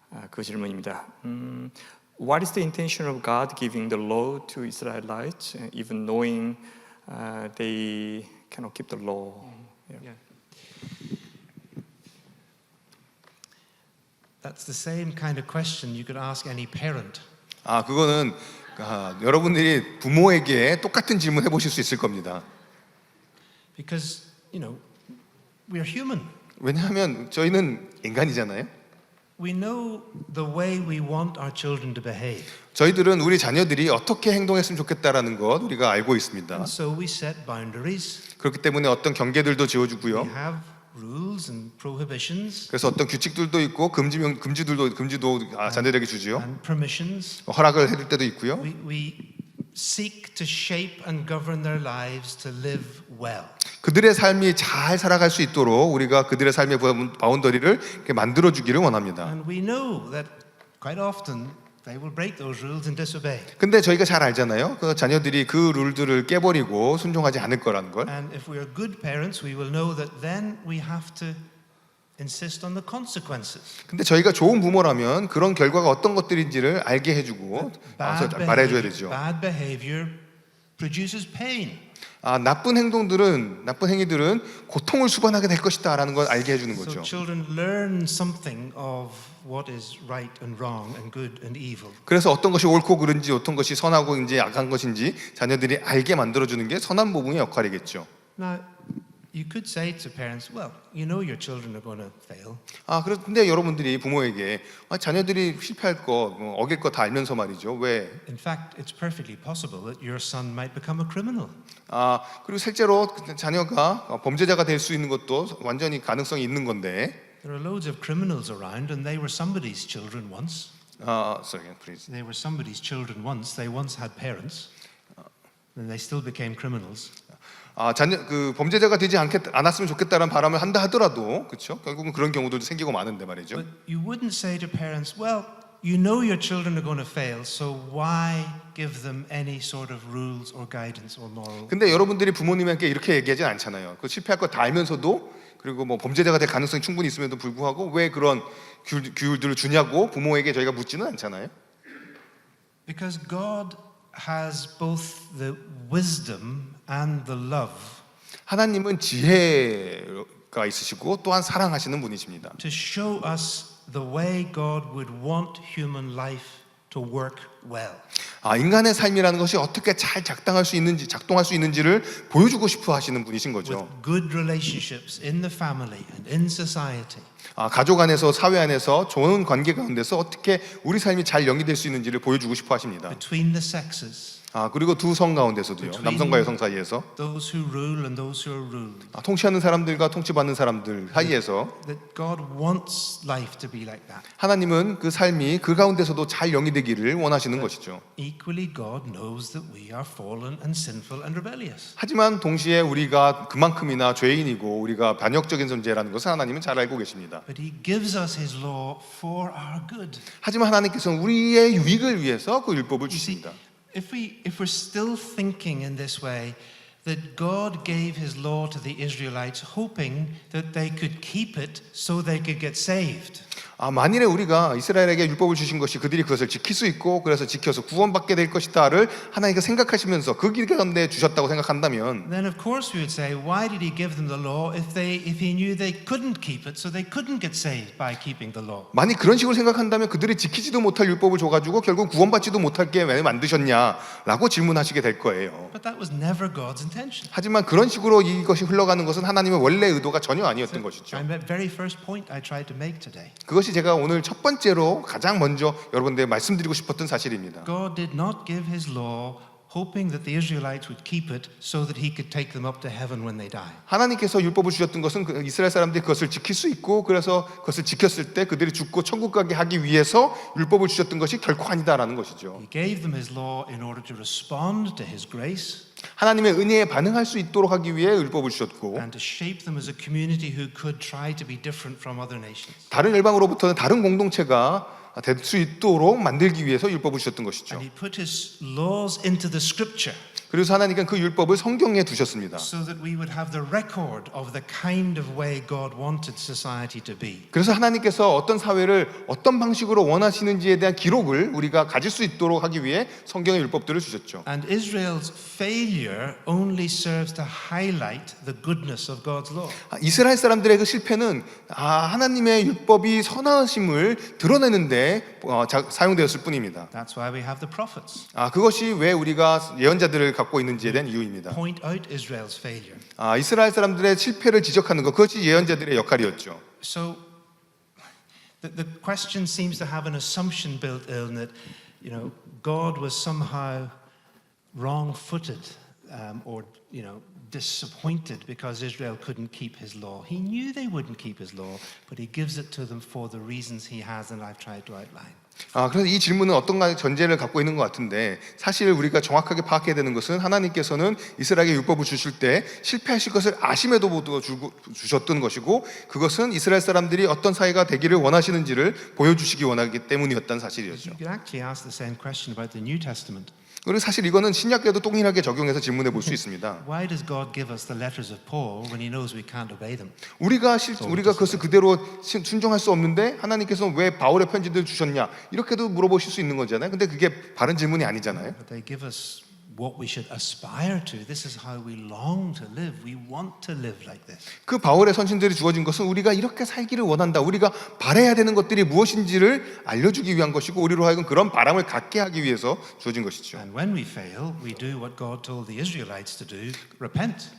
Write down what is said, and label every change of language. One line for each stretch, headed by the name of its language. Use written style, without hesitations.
Korean: 그 질문입니다.
English: What is the intention of God giving the law to Israelites, even knowing they cannot keep the law? Yeah. That's the same kind of question you could ask any parent.
Korean: 그거는 여러분들이 부모에게 똑같은 질문 해보실 수 있을 겁니다.
English: Because, we are human.
Korean: 왜냐하면 저희는 인간이잖아요.
English: We know the way we want our children to behave.
Korean: 저희들은 우리 자녀들이 어떻게 행동했으면 좋겠다라는 것 우리가 알고 있습니다.
English: And so we set boundaries.
Korean: 그렇기 때문에 어떤 경계들도
English: We
Korean: 지어주고요.
English: have rules and prohibitions
Korean: 그래서 어떤 규칙들도 있고 금지도 자녀들에게 주지요.
English: and permissions.
Korean: 허락을 해줄 때도 있고요.
English: We seek to shape and govern their lives to live well.
Korean: 그들의 삶이 잘 살아갈 수 있도록 우리가 그들의 삶의 바운더리를 이렇게 만들어주기를 원합니다.
English: And we know that quite often they will break those rules and disobey.
Korean: 근데 저희가 잘 알잖아요. 그 자녀들이 그 룰들을 깨버리고 순종하지 않을 거라는 걸.
English: And if we are good parents, we will know that then we have to insist on the consequences.
Korean: 근데 저희가 좋은 부모라면 그런 결과가 어떤 것들인지를 알게 해주고 말해줘야 되죠.
English: Bad behavior produces pain.
Korean: 나쁜 행위들은 고통을 수반하게 될 것이다라는 걸 알게 해주는
English: So
Korean: 거죠.
English: children learn something of what is right and wrong and good and evil.
Korean: 그래서 어떤 것이 옳고 그른지 어떤 것이 선하고인지 악한 것인지 자녀들이 알게 만들어주는 게 선한 부모의 역할이겠죠.
English: Now, you could say to parents, well, you know your children are going to fail.
Korean: 그런데 여러분들이 부모에게 자녀들이 실패할 거, 어길 거 다 알면서 말이죠. 왜?
English: In fact, it's perfectly possible that your son might become a criminal.
Korean: 그리고 실제로 자녀가 범죄자가 될 수 있는 것도 완전히 가능성이 있는 건데.
English: There are loads of criminals around, and they were somebody's children once. Sorry, please. They were somebody's children once. They once had parents, and they still became criminals.
Korean: 범죄자가 되지 않았으면 좋겠다는 바람을 한다 하더라도, 그렇죠? 결국은 그런 경우들도 생기고 마는데 말이죠.
English: But you wouldn't say to parents, well, you know your children are going to fail, so why give them any sort of rules or guidance or moral?
Korean: 근데 여러분들이 부모님에게 이렇게 얘기하진 않잖아요. 그 실패할 거 다 알면서도 그리고 범죄자가 될 가능성이 충분히 있음에도 불구하고 왜 그런 규율들을 주냐고 부모에게 저희가 묻지는 않잖아요.
English: Because God has both the wisdom and the love
Korean: 하나님은 지혜가 있으시고 또한 사랑하시는 분이십니다.
English: to show us the way God would want human life to work well.
Korean: 인간의 삶이라는 것이 어떻게 잘 작동할 수 있는지를 보여주고 싶어 하시는 분이신
English: With
Korean: 거죠.
English: good relationships in the family and in society.
Korean: 가족 안에서 사회 안에서 좋은 관계 가운데서 어떻게 우리 삶이 잘 영위될 수 있는지를 보여주고 싶어 하십니다.
English: Between the sexes.
Korean: 그리고 두 성 가운데서도요. 남성과 여성 사이에서
English: Those who rule and those who are ruled.
Korean: 통치하는 사람들과 통치받는 사람들 사이에서
English: That God wants life to be like that.
Korean: 하나님은 그 삶이 그 가운데서도 잘 영위되기를 원하시는 것이죠.
English: Equally, God knows that we are fallen and sinful and rebellious.
Korean: 하지만 동시에 우리가 그만큼이나 죄인이고 우리가 반역적인 존재라는 것을 하나님은 잘 알고 계십니다.
English: But He gives us His law for our good.
Korean: 하지만 하나님께서는 우리의 유익을 위해서 그 율법을
English: You see,
Korean: 주십니다.
English: if we're still thinking in this way, that God gave His law to the Israelites, hoping that they could keep it so they could get saved.
Korean: 만일에 우리가 이스라엘에게 율법을 주신 것이 그들이 그것을 지킬 수 있고 그래서 지켜서 구원받게 될 것이다를 하나님께 생각하시면서 그 길 가운데 주셨다고 생각한다면
English: Then of course we would say, why did He give them the law if He knew they couldn't keep it, so they couldn't get saved by keeping the law?
Korean: 만약 그런 식으로 생각한다면 그들이 지키지도 못할 율법을 줘가지고 결국 구원받지도 못하게 왜 만드셨냐라고 질문하시게 될 거예요.
English: But that was never God's intention.
Korean: 하지만 그런 식으로 이것이 흘러가는 것은 하나님의 원래 의도가 전혀 아니었던 것이죠.
English: My very first point I tried to make today.
Korean: 그것이 제가 오늘 첫 번째로 가장 먼저 여러분들에게 말씀드리고 싶었던 사실입니다.
English: God did not give His law hoping that the Israelites would keep it so that He could take them up to heaven when they die.
Korean: 하나님께서 율법을 주셨던 것은 이스라엘 사람들이 그것을 지킬 수 있고 그래서 그것을 지켰을 때 그들이 죽고 천국 가게 하기 위해서 율법을 주셨던 것이 결코 아니다라는 것이죠.
English: He gave them His law in order to respond to His grace
Korean: 하나님의 은혜에 반응할 수 있도록 하기 위해 율법을 주셨고
English: and to shape them as a community who could try to be different from other nations.
Korean: 다른 열방으로부터는 다른 공동체가 될 수 있도록 만들기 위해서 율법을 주셨던 것이죠.
English: And He put His laws into the Scripture.
Korean: 그래서 하나님께서 그 율법을 성경에 두셨습니다.
English: so that we would have the record of the kind of way God wanted society to be.
Korean: 그래서 하나님께서 어떤 사회를 어떤 방식으로 원하시는지에 대한 기록을 우리가 가질 수 있도록 하기 위해 성경의 율법들을 주셨죠.
English: And Israel's failure only serves to highlight the goodness of God's law.
Korean: 이스라엘 사람들의 그 실패는 하나님의 율법이 선하심을 드러내는데 사용되었을 뿐입니다.
English: That's why we have the prophets.
Korean: 그것이 왜 우리가 예언자들을 갖고 있는지에 대한 이유입니다.
English: Point out Israel's failure.
Korean: 이스라엘 사람들의 실패를 지적하는 것, 그것이 예언자들의 역할이었죠.
English: So the question seems to have an assumption built in that, God was somehow wrong-footed or, disappointed because Israel couldn't keep his law. He knew they wouldn't keep his law, but he gives it to them for the reasons he has and I've tried to outline.
Korean: 그래서 이 질문은 어떤 전제를 갖고 있는 것 같은데 사실 우리가 정확하게 파악해야 되는 것은 하나님께서는 이스라엘에게 율법을 주실 때 실패하실 것을 아심에도 주셨던 것이고 그것은 이스라엘 사람들이 어떤 사회가 되기를 원하시는지를 보여주시기 원하기 때문이었다는 사실이었죠.
English: You could actually ask the same question about the New Testament.
Korean: 그리고 사실 이거는 신약에도 동일하게 적용해서 질문해 볼 수 있습니다.
English: Why does God give us the letters of Paul when he knows we can't obey them?
Korean: 우리가 그것을 그대로 순종할 수 없는데 하나님께서는 왜 바울의 편지들을 주셨냐 이렇게도 물어보실 수 있는 거잖아요. 근데 그게 바른 질문이 아니잖아요.
English: But they give us what we should aspire to. This is how we long to live. We want to live like this.
Korean: 그 바울의 선신들이 주어진 것은 우리가 이렇게 살기를 원한다. 우리가 바라야 되는 것들이 무엇인지를 알려주기 위한 것이고 우리로 하여금 그런 바람을 갖게 하기 위해서 주어진 것이죠.
English: And when we fail, we do what God told the Israelites to do, repent.